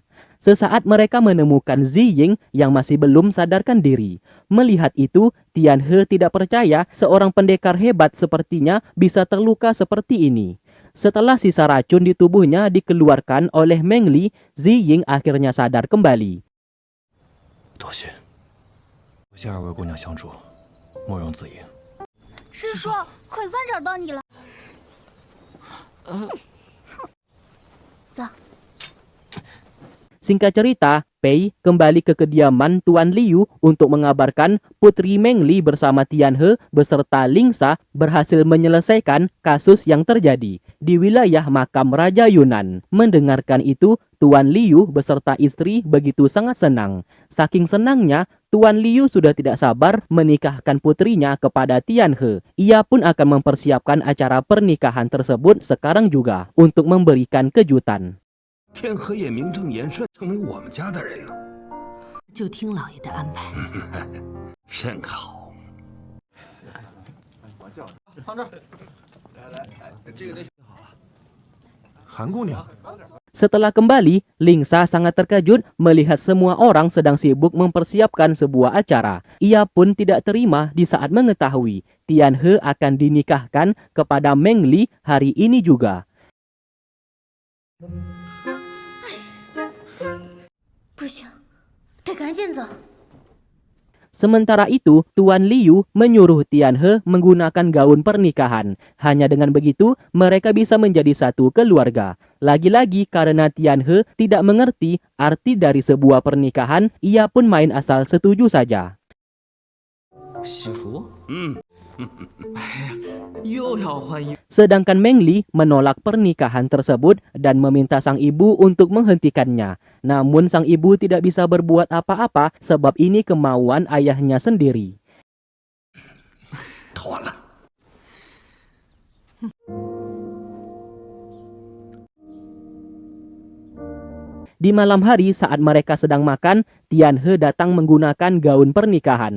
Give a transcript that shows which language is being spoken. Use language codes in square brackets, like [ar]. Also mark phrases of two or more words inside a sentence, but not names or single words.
[id] Sesaat mereka menemukan Ziying yang masih belum sadarkan diri. Melihat itu, Tianhe tidak percaya seorang pendekar hebat sepertinya bisa terluka seperti ini. Setelah sisa racun di tubuhnya dikeluarkan oleh Meng Li, Ziying akhirnya sadar kembali. [zh] 多谢，多谢二位姑娘相助，莫容子英。师叔，可算找到你了。走。 [id] Singkat cerita, Pei kembali ke kediaman Tuan Liu untuk mengabarkan Putri Meng Li bersama Tianhe beserta Lingsa berhasil menyelesaikan kasus yang terjadi di wilayah makam Raja Yunan. Mendengarkan itu, Tuan Liu beserta istri begitu sangat senang. Saking senangnya, Tuan Liu sudah tidak sabar menikahkan putrinya kepada Tianhe. Ia pun akan mempersiapkan acara pernikahan tersebut sekarang juga untuk memberikan kejutan. [zh] 天河也名正言顺成为我们家的人了，就听老爷的安排。甚好。韩姑娘， [id] Setelah kembali, Lingsa sangat terkejut melihat semua orang sedang sibuk mempersiapkan sebuah acara. Ia pun tidak terima di saat mengetahui Tianhe akan dinikahkan kepada Meng Li hari ini juga. [zh] 不行，得赶紧走。 [id] Sementara itu, Tuan Liu menyuruh Tianhe menggunakan gaun pernikahan. Hanya dengan begitu, mereka bisa menjadi satu keluarga. Lagi-lagi karena Tianhe tidak mengerti arti dari sebuah pernikahan, ia pun main asal setuju saja. [zh] 媳妇，又要换衣。 [id] Sedangkan Meng Li menolak pernikahan tersebut dan meminta sang ibu untuk menghentikannya. Namun sang ibu tidak bisa berbuat apa-apa sebab ini kemauan ayahnya sendiri. [zh] 妥了。 [id] Di malam hari saat mereka sedang makan, Tianhe datang menggunakan gaun pernikahan.